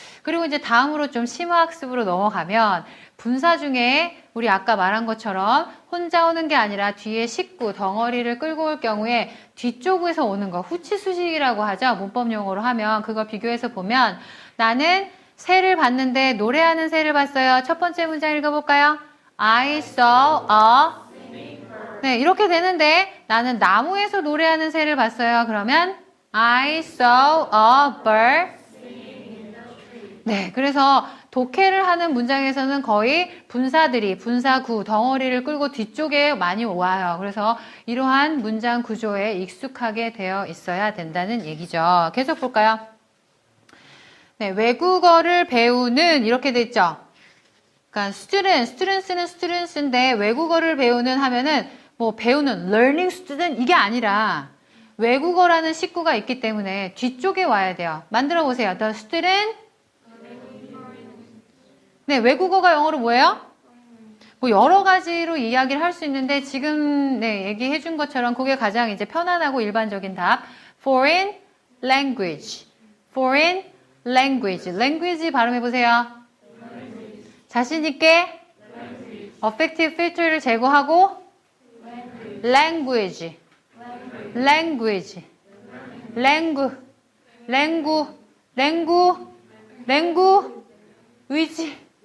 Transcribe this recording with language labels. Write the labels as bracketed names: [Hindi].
[Korean] 그리고 이제 다음으로 좀 심화학습으로 넘어가면 분사 중에 우리 아까 말한 것처럼 혼자 오는 게 아니라 뒤에 식구, 덩어리를 끌고 올 경우에 뒤쪽에서 오는 거 후치수식이라고 하죠. 문법 용어로 하면 그거 비교해서 보면 나는 새를 봤는데 노래하는 새를 봤어요. 첫 번째 문장 읽어볼까요? [English] I saw a [Korean] 네, 이렇게 되는데 나는 나무에서 노래하는 새를 봤어요. [English] 그러면 I saw a bird. [Korean] 네, 그래서 독해를 하는 문장에서는 거의 분사들이 분사구, 덩어리를 끌고 뒤쪽에 많이 와요. 그래서 이러한 문장 구조에 익숙하게 되어 있어야 된다는 얘기죠. 계속 볼까요? 네, 외국어를 배우는 이렇게 돼 있죠. 그러니까 students는 students인데 외국어를 배우는 하면은 뭐 배우는 [English] learning student [Korean] 이게 아니라 외국어라는 식구가 있기 때문에 뒤쪽에 와야 돼요. [English] 만들어 보세요. The student. [Korean] 네, 외국어가 영어로 뭐예요? 뭐 여러 가지로 이야기를 할 수 있는데 지금 네, 얘기해 준 것처럼 그게 가장 이제 편안하고 일반적인 답. [English] Foreign language. Foreign language. [Korean] language 발음해 보세요. 자신 있게 affective filter를 제거하고 [English] language, language, langu, langu, langu, langu, [Korean] 위지.